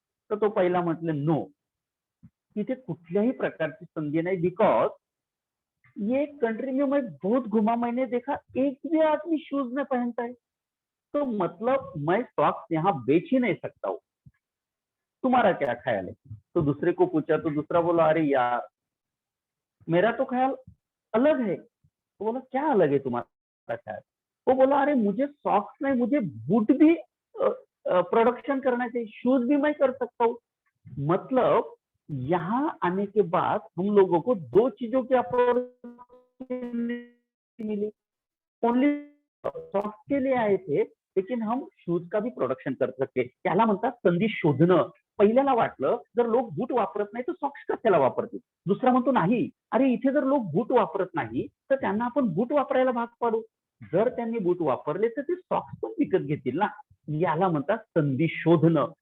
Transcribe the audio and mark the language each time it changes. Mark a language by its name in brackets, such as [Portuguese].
[Marathi] तर तो पहिला म्हटलं नो, तिथे कुठल्याही प्रकारची संधी नाही. [Hindi] बिकॉज ये कंट्री में मैं बहुत घुमा, मैंने देखा एक भी आदमी शूज में पहनता है, तो मतलब मैं सॉक्स यहाँ बेच ही नहीं सकता हूँ. तुम्हारा क्या ख्याल है? तो दूसरे को पूछा तो दूसरा बोला अरे यार मेरा तो ख्याल अलग है. तो बोला क्या अलग है तुम्हारा ख्याल? वो बोला अरे मुझे सॉक्स नहीं, मुझे बूट भी प्रोडक्शन करना चाहिए, शूज भी मैं कर सकता हूँ. मतलब यहाँ आने के बाद हम लोगों को दो चीजों की अपॉर्चुनिटी मिली. ओनली सॉक्स के लिए आए थे लेकिन हम शूज का भी प्रोडक्शन कर सकते. [Marathi] त्याला म्हणतात संधी शोधणं. पहिल्याला वाटलं जर लोक बूट वापरत नाही तर सॉक्स कशाला वापरतील. दुसरा म्हणतो नाही, अरे इथे जर लोक बूट वापरत नाही तर त्यांना आपण बूट वापरायला भाग पाडू. जर त्यांनी बूट वापरले तर ते सॉक्स पण विकत घेतील ना. याला म्हणतात संधी शोधणं.